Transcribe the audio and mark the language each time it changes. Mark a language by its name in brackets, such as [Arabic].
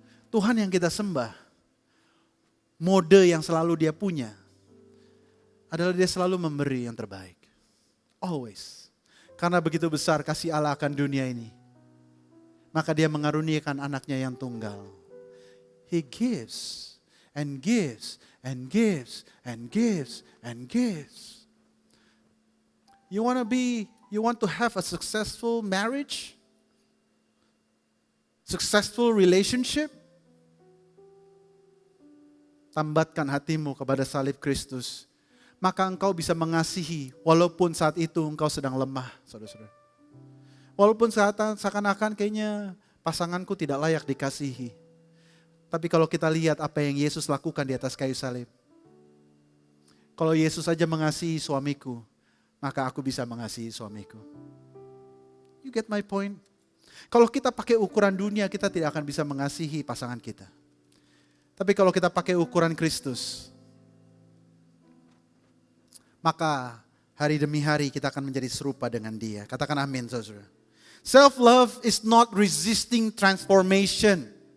[Indonesian] Tuhan yang kita sembah, mode yang selalu dia punya, adalah dia selalu memberi yang terbaik. [English] Always. [Indonesian] Karena begitu besar kasih Allah akan dunia ini, maka dia mengaruniakan anaknya yang tunggal. [English] He gives. And gives, and gives, and gives, and gives. You want to have a successful marriage? Successful relationship? [Indonesian] Tambatkan hatimu kepada salib Kristus. Maka engkau bisa mengasihi walaupun saat itu engkau sedang lemah, saudara-saudara. Walaupun seakan-akan kayaknya pasanganku tidak layak dikasihi. Tapi kalau kita lihat apa yang Yesus lakukan di atas kayu salib. Kalau Yesus saja mengasihi suamiku, maka aku bisa mengasihi suamiku. [English] You get my point? [Indonesian] Kalau kita pakai ukuran dunia, kita tidak akan bisa mengasihi pasangan kita. Tapi kalau kita pakai ukuran Kristus, maka hari demi hari kita akan menjadi serupa dengan Dia. Katakan amin, saudara. [English] Self-love is not resisting transformation.